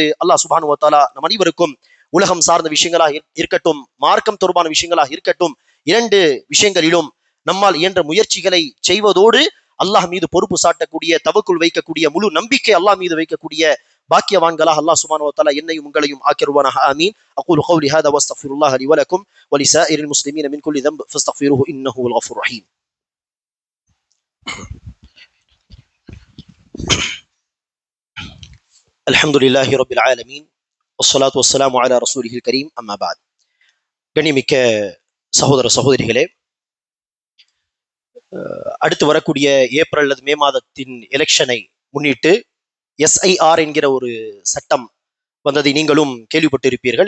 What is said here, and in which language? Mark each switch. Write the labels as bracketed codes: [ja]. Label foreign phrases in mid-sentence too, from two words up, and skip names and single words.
[ta] அல்லாஹ் [ar] سبحانه وتعالى [ta] நம் அனைவருக்கும் உலகம் சார்ந்த விஷயங்களாக இருக்கட்டும், மார்க்கம் தொடர்பான விஷயங்களாக இருக்கட்டும், இரண்டு விஷயங்களிலும் நம்மால் இயன்ற முயற்சிகளை செய்வதோடு அல்லாஹ் மீது பொறுப்பு சாட்டக்கூடிய, தவக்குல் வைக்கக்கூடிய, முழு நம்பிக்கை அல்லாஹ் மீது வைக்கக்கூடிய பாக்கியவான்களாக அல்லாஹ் [ar] سبحانه وتعالى [ta] என்னையும் உங்களையும் ஆக்கிருவானாக. [ar] آمين. أقول قولي هذا وأستغفر الله لي و لكم و لسائر المسلمين من كل ذنب فاستغفروه انه هو الغفور الرحيم. الحمد لله رب العالمين والصلاة والسلام على رسوله الكريم. أما بعد. [ta] கண்ணியமிக்க சகோதர சகோதரிகளே, அடுத்து வரக்கூடிய ஏப்ரல் அல்லது மே மாதத்தின் எலெக்ஷனை முன்னிட்டு எஸ்ஐஆர் என்கிற ஒரு சட்டம் வந்ததை நீங்களும் கேள்விப்பட்டிருப்பீர்கள்.